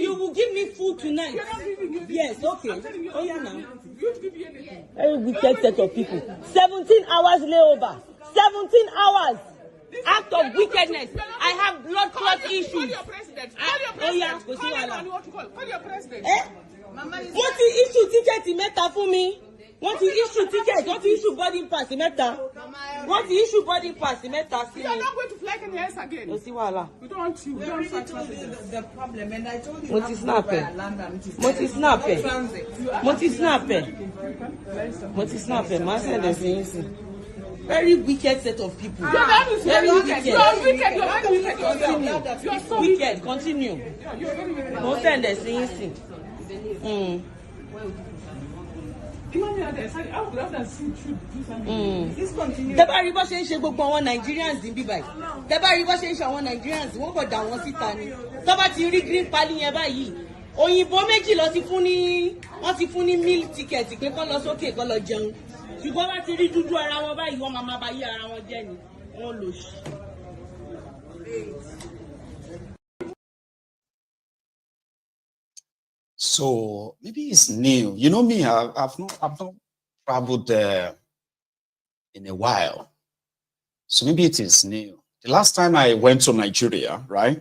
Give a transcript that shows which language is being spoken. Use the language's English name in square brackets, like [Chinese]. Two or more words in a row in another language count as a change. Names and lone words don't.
[English] You will give me food tonight. You're not giving me. Yes, okay. Oh yeah, now. You give me anything. Very wicked set of people. 17 hours layover. 17 hours. Act of wickedness. I have blood clot issues. Call your president. Call your president. Call your president. [Yoruba] Wọ́n ti [English] issue ticket [Yoruba] mẹ́ta fún mi. Wọ́n ti [English] issue ticket. [Yoruba] Wọ́n ti [English] issue boarding pass [Yoruba] mẹ́ta. Wọ́n ti [English] issue boarding pass [Yoruba] mẹ́ta sí mi. [English] You are not going to fly Kenya again. [Yoruba] Kò sí wàhálà. [English] We don't want you. We don't want the problem, and I told you. [Yoruba] Mo ti snap ẹ. Màá sẹ̀dẹ̀ sí yín sí. [English] Very wicked set of people. Very wicked. You are wicked. You are wicked. You are so wicked. Continue. [Yoruba] Mo sẹ̀dẹ̀ sí yín sí. Tẹ́bá rí bó ṣe ń ṣe gbogbo àwọn Nigerians ní bíbáyìí. Tẹ́bá rí bó ṣe ń ṣe àwọn Nigerians wọ́n kò dà wọ́n síta ni. Tọ́ba ti rí green pali yẹn báyìí. Òyìnbó méjì wọ́n ti fún ní [English] meal ticket [Yoruba] pé kọ́ lọ sókè kọ́ lọ jẹun. Ṣùgbọ́n bá ti rí dúdú ara wọn báyìí wọ́n máa bá yí ara wọn jẹ́ ni. Wọ́n lò sí. [English] So maybe it's new. You know me, I've not traveled in a while. So maybe it is new. The last time I went to Nigeria, right?